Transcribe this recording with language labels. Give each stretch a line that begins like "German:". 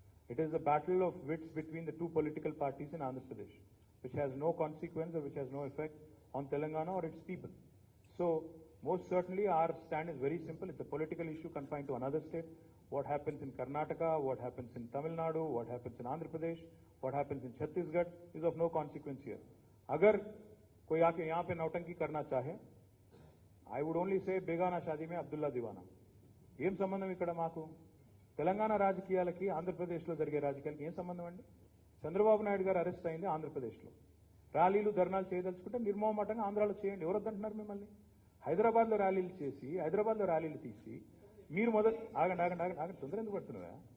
English: It is a battle of wits between the two political parties in Andhra Pradesh, which has no consequence or which has no effect on Telangana or its people. So, most certainly our stand is very simple. It's a political issue confined to another state. What happens in Karnataka, what happens in Tamil Nadu, what happens in Andhra Pradesh, what happens in Chhattisgarh is of no consequence here.
Hindi: Agar कोई आके यहाँ पे नौटंकी करना चाहे,
English: I would only say
Hindi: बेगाना शादी में अब्दुल्ला दीवाना।
Telugu: ఏం సంబంధం ఇక్కడ మాకు? తెలంగాణ రాజకీయాలకి ఆంధ్రప్రదేశ్లో జరిగే రాజకీయాలకి ఏం సంబంధం అండి? చంద్రబాబు నాయుడు గారు అరెస్ట్ అయింది ఆంధ్రప్రదేశ్లో, ర్యాలీలు ధర్నాలు చేయదలుచుకుంటే నిర్మోహమాటంగా ఆంధ్రాలో చేయండి, ఎవరు వద్దంటున్నారు మిమ్మల్ని? హైదరాబాద్లో ర్యాలీలు చేసి, హైదరాబాద్లో ర్యాలీలు తీసి మీరు మొదలు ఆగండి తొందర ఎందుకు పడుతున్నావా?